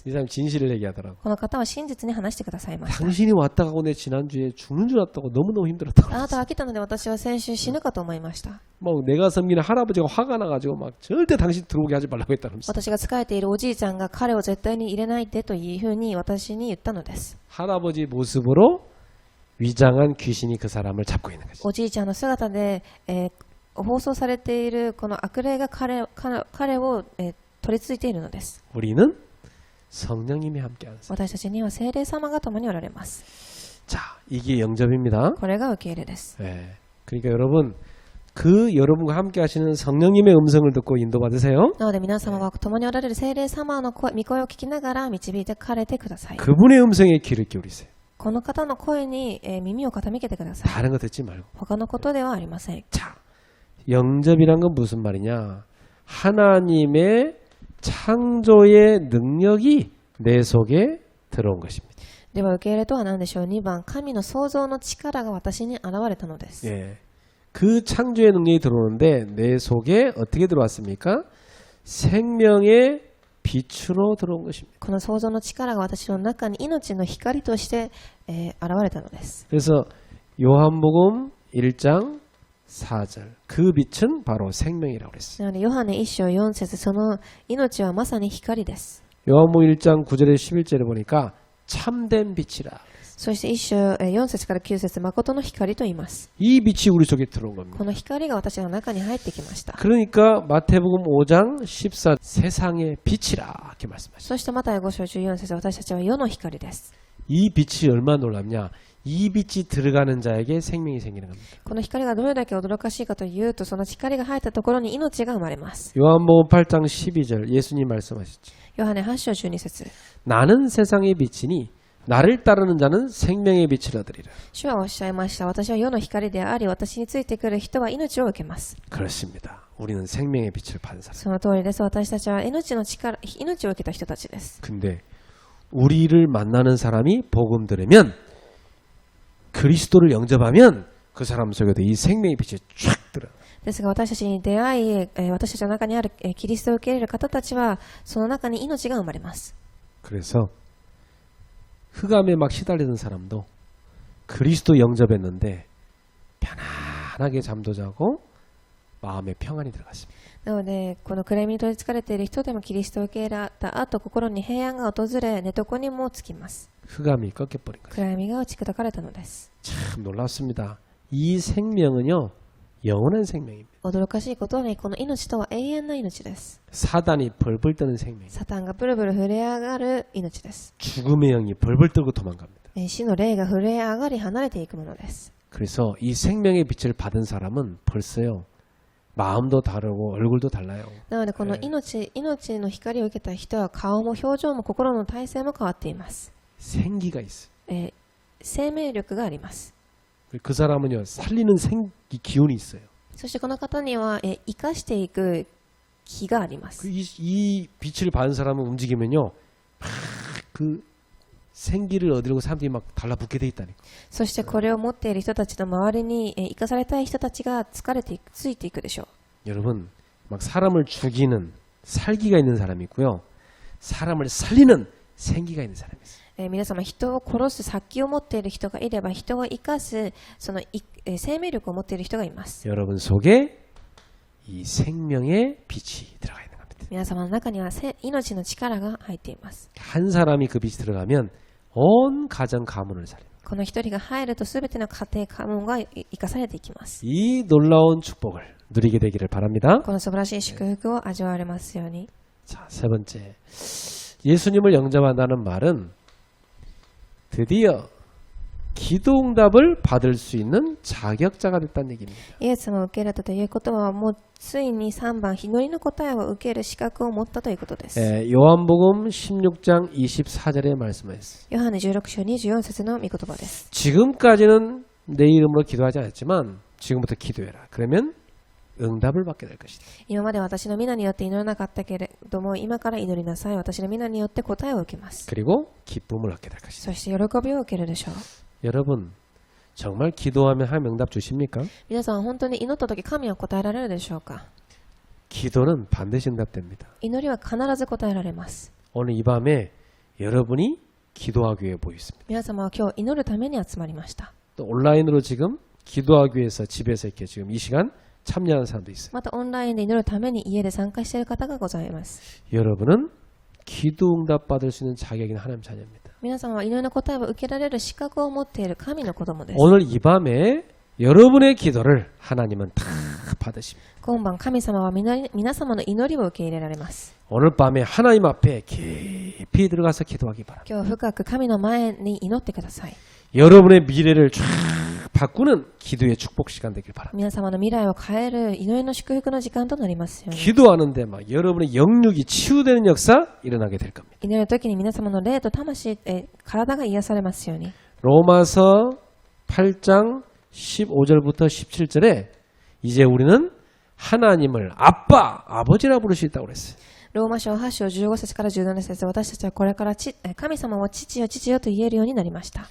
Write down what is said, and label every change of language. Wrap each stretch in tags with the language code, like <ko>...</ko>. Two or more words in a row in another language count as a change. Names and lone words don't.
<ko>이 사람 진실을 얘기하더라고.</ko> <ja>この方は真実に話してくださいました。</ja> <ko>당신이 왔다 가고 내 지난주에 죽는 줄 알았다고 너무너무 힘들었다고.</ko> <ja>あなたが来たので私は先週死ぬかと思いました。</ja> <ko>막 내가 섬기는 할아버지가 화가 나가지고 막 절대 당신 들어오게 하지 말라고 했다면서.</ko> <ja>私が仕えているおじいちゃんが彼を絶対に入れないでというふうに私に言ったのです。</ja> <ko>할아버지 모습으로 위장한 귀신이 그 사람을 잡고 있는 거죠.</ko> <ja>おじいちゃんの姿で、放送されているこの悪霊が彼を、取り付いているのです。</ja> <ko>우리는 성령님이 함께하는 사람.</ko> <ja>私たちには聖霊様が共におられます。</ja> <ko>자, 이게 영접입니다.</ko> <ja>これが受け入れです。</ja> <ko>네. 그러니까 여러분 그 여러분과 함께 하시는 성령님의 음성을 듣고 인도받으세요.</ko> <ja>なので皆様が共におられる聖霊様の御声を聞きながら導いてかれてください。</ja> <ko>그분의 음성에 귀를 기울이세요.</ko> <ja>この方の声に、耳を傾けてください。</ja> <ko>다른 거 듣지 말고.</ko> <ja>他のことではありません。</ja> <ko>자, 영접이란 건 무슨 말이냐? 하나님의 창조의 능력이 내 속에 들어온 것입니다.</ko> <ja>では受け入れとは何でしょう。2番、神の創造の力が私に現れたのです。</ja> <ko>예. 그 창조의 능력이 들어오는데 내 속에 어떻게 들어왔습니까? 생명의 빛으로 들어온 것입니다.</ko> <ja>この創造の力が私の中に命の光として、現れたのです。</ja> <ko>그래서 요한복음 1장 4절 그 빛은 바로 생명이라고 그랬어요.</ko> <ja>なのでヨハネ1章4節その命はまさに光です。</ja> <ko>요한복음 1장 9절에 11절에 보니까 참된 빛이라.</ko> <ja>そして1章4節から9節誠の光と言います。</ja> <ko>이 빛이 우리 속에 들어온 겁니다.</ko> <ja>この光が私の中に入ってきました。</ja> <ko>그러니까 마태복음 5장 14 세상의 빛이라 이렇게 말씀하셨어요.</ko> <ja>そしてマタイ5章14節私たちは世の光です。</ja> <ko>이 빛이 얼마나 놀랍냐? 이 빛이 들어가는 자에게 생명이 생기는 겁니다.</ko> <ja>この光がどれだけ驚かしいかというとその光が入ったところに命が生まれます。</ja> <ko>요한복음 8장 12절 예수님 말씀하셨죠.</ko> <ja>ヨハネ8章12節</ja> <ko>나는 세상의 빛이니 나를 따르는 자는 생명의 빛을 얻으리라.</ko> <ja>主はおっしゃいました。私は世の光であり、私についてくる人は命を受けます。</ja> <ko>그렇습니다. 우리는 생명의 빛을 받은 사람.</ko> <ja>その通りです。私たちは命を受けた人たちです。</ja> <ko>근데 우리를 만나는 사람이 복음 들으면 그리스도를 영접하면 그 사람 속에도 이 생명의 빛이 쫙 들어.</ko> <ja>ですが私たちに出会い、私たちの中にあるキリストを受け入れる方たちはその中に命が生まれます。</ja> <ko>그래서 흑암에 막 시달리던 사람도 그리스도 영접했는데 편안하게 잠도 자고 마음에 평안이 들어갔습니다.</ko> <ja>なのでこの暗闇に取りつかれている人でもキリストを受け入れた後心に平安が訪れ寝床にもつきます。</ja> <ko>흑암이 꺾여버린 거죠.</ko> <ja>暗闇が打ち砕かれたのです。</ja> <ko>참 놀랍습니다. 이 생명은요 영원한 생명입니다.</ko> <ja>驚かしいことにこの命とは永遠な命です。</ja> <ko>사단이 벌벌 떠는 생명.</ko> <ja>サタンがブルブル震え上がる命です。</ja> <ko>죽음의 영이 벌벌 떨고 도망갑니다.</ko> <ja>死の霊が震え上がり離れていくものです。</ja> <ko>그래서 이 생명의 빛을 받은 사람은 벌써요 마음도 다르고 얼굴도 달라요.</ko> <ja>なのでこの命の光を受けた人は顔も表情も心の体勢も変わっています。</ja> <ko>생기가 있어요.</ko> <ja>生命力があります。</ja> <ko>그 사람은요 살리는 생기 기운이 있어요.</ko> <ja>そしてこの方には生かしていく気があります。</ja> <ko>이 빛을 받은 사람은 움직이면요 막 그 생기를 얻으려고 사람들이 막 달라붙게 돼 있다니까.</ko> <ja>そしてこれを持っている人たちの周りに生かされたい人たちがついていくでしょう。</ja> <ko>여러분 막 사람을 죽이는 살기가 있는 사람이 있고요. 사람을 살리는 생기가 있는 사람이 있어요.</ko> <ja>皆様人を殺す殺気を持っている人がいれば人を生かすその生命力を持っている人がいます。</ja> <ko>여러분 속에 이 생명의 빛이 들어가 있는 겁니다.</ko> <ja>皆様の中には命の力が入っています。</ja> <ko>한 사람이 그 빛이 들어가면 온 가정 가문을 살립니다.</ko> <ja>この一人が入るとすべての家庭家門が生かされていきます。</ja> <ko>이 놀라운 축복을 누리게 되기를 바랍니다.</ko> <ja>この素晴らしい祝福を味わわれますように。</ja> <ko>자, 세 번째. 예수님을 영접한다는 말은 드디어 기도응답을 받을 수 있는 자격자가 됐다는 얘기입니다.</ko> <ja>イエス様を受け入れたということはもうついに3番祈りの答えを受ける資格を持ったということです。</ja> <ko>요한복음 16장 24절의 말씀이었어요.</ko> <ja>ヨハネ16章24節の御言葉です。</ja> <ko>지금까지는 내 이름으로 기도하지 않았지만 지금부터 기도해라. 그러면 응답을 받게 될 것이다.</ko> <ja>今まで私の皆によって祈らなかったけれども今から祈りなさい。私の皆によって答えを受けます。</ja> <ko>그리고 기쁨을 얻게 될 것이다.</ko> <ja>そして喜びを受けるでしょう。</ja> <ko>여러분 정말 기도하면 하나님 응답 주십니까?</ko> <ja>皆さん本当に祈った時神は答えられるでしょうか？</ja> <ko>기도는 반드시 응답됩니다.</ko> <ja>祈りは必ず答えられます。</ja> <ko>오늘 이 밤에 여러분이 기도하기 위해 모였습니다.</ko> <ja>皆様は今日祈るために集まりました。</ja> <ko>또 온라인으로 지금 기도하기 위해서 집에서 이렇게 지금 이 시간 참여하는 사람도 있어요.</ko> <ja>またオンラインで祈るために家で参加している方がございます。</ja> <ko>여러분은 기도 응답 받을 수 있는 자격이 있는 하나님 자녀입니다.</ko> <ja>皆様は祈りの答えを受けられる資格を持っている神の子供です。</ja> <ko>오늘 이 밤에 여러분의 기도를 하나님은 다 받으십니다.</ko> <ja>今晩神様は皆様の祈りを受け入れられます。</ja> <ko>오늘 밤에 하나님 앞에 깊이 들어가서 기도하기 바랍니다.</ko> <ja>今日深く神の前に祈ってください。</ja> <ko>여러분의 미래를 쫙 바꾸는 기도의 축복 시간 되길 바랍니다.</ko> <ja>皆様の未来を変える祈りの祝福の時間となりますように。</ja> <ko>기도하는데 막 여러분의 영육이 치유되는 역사 일어나게 될 겁니다.</ko> <ja>祈る時に皆様の霊と魂、体が癒されますように。</ja> <ko>로마서 8장 15절부터 17절에 이제 우리는 하나님을 아빠, 아버지라 부를 수 있다고 그랬어요.</ko> <ja>ローマ書8章15節から17節、私たちはこれから神様を父よ父よと言えるようになりました。</ja>